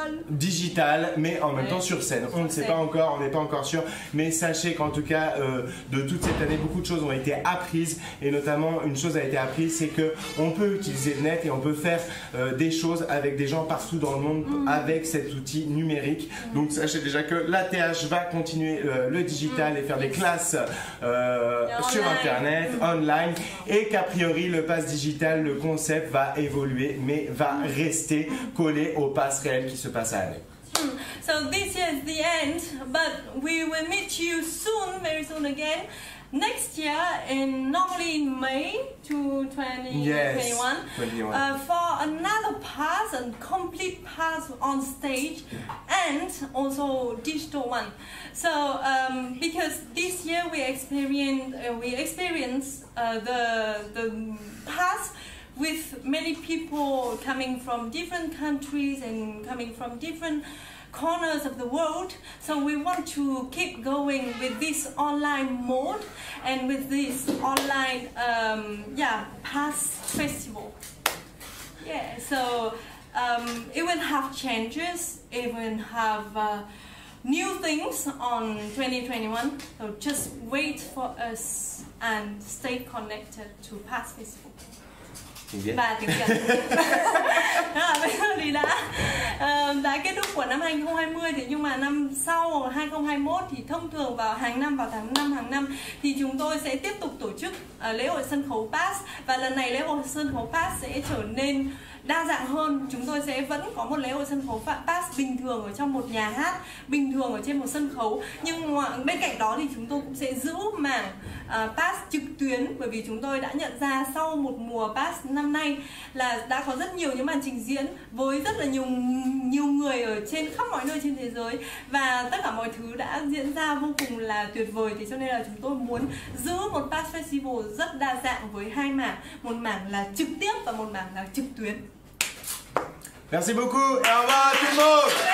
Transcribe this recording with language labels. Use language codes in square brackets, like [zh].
[fr] Digital, mais en même temps sur scène. On ne sait pas encore, on n'est pas encore sûr, mais sachez qu'en tout cas de toute cette année, beaucoup de choses ont été apprises, et notamment une chose a été apprise, c'est que on peut utiliser le net et on peut faire des choses avec des gens partout dans le monde avec cet outil numérique. Donc sachez déjà que l'ATH va continuer le digital et faire des classes sur internet, online, et qu'a priori le pass digital, le concept va évoluer, mais va rester collé au pass réel qui se passe à l'année. [en] So this is the end, but we will meet you soon, very soon again. Next year, normally in May 2021, for another pass, a complete pass on stage, and also digital one. So because this year we experienced the pass with many people coming from different countries and coming from different corners of the world, so we want to keep going with this online mode and with this online pass festival. Yeah, so it will have changes, it will have new things on 2021. So just wait for us and stay connected to Past Festival. [vi] Và tiếng Việt. Bây giờ thì đã kết thúc của năm 2020, thì nhưng mà năm sau 2021 thì thông thường vào hàng năm, vào tháng 5 hàng năm thì chúng tôi sẽ tiếp tục tổ chức lễ hội sân khấu Past, và lần này lễ hội sân khấu Past sẽ trở nên đa dạng hơn. Chúng tôi sẽ vẫn có một lễ hội sân khấu Past bình thường ở trong một nhà hát bình thường ở trên một sân khấu, nhưng bên cạnh đó thì chúng tôi cũng sẽ giữ mảng Past trực tuyến, bởi vì chúng tôi đã nhận ra sau một mùa Past năm nay là đã có rất nhiều những màn trình diễn với rất là nhiều người ở trên khắp mọi nơi trên thế giới, và tất cả mọi thứ đã diễn ra vô cùng là tuyệt vời. Thì cho nên là chúng tôi muốn giữ một Past Festival rất đa dạng với hai mảng, một mảng là trực tiếp và một mảng là trực tuyến. [fr] Merci beaucoup et au revoir tout le monde.